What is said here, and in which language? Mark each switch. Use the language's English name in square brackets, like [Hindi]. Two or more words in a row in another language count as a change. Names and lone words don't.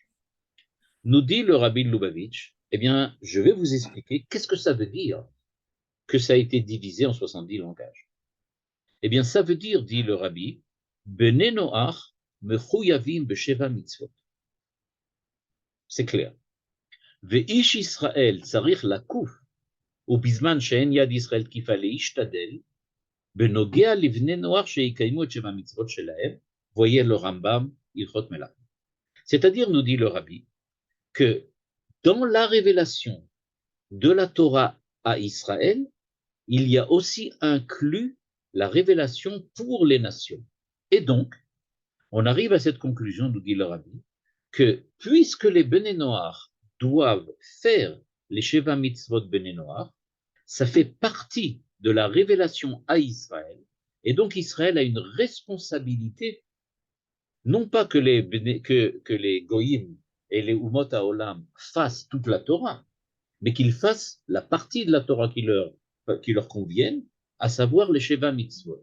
[French] Nous dit le Rabbi de Lubavitch, eh bien, je vais vous expliquer qu'est-ce que ça veut dire que ça a été divisé en 70 langages. Eh bien, ça veut dire, dit le Rabbi, [Hebrew] בני נח מחויבים בשבע מצוות. [French] C'est clair. [Hebrew] ואיש ישראל צריך לכוף, ובזמן שאין יד ישראל תקיפה להשתדל, בנוגע לבני נוח שיקיימו את שבע המצוות שלהם, [French] voyez le Rambam, Ilchot Melachim. C'est-à-dire, nous dit le Rabbi, que dans la révélation de la Torah à Israël, il y a aussi inclus la révélation pour les nations. Et donc, on arrive à cette conclusion, nous dit le Rabbi, que puisque les [Hebrew] בני נח [French] doivent faire les [Hebrew] שבע מצוות בני נח, [French] ça fait partie de la révélation à Israël, et donc Israël a une responsabilité, non pas que les Goïm et les [Hebrew] אומות העולם [French] fassent toute la Torah, mais qu'ils fassent la partie de la Torah qui leur convienne, à savoir les [Hebrew] שבע מצוות.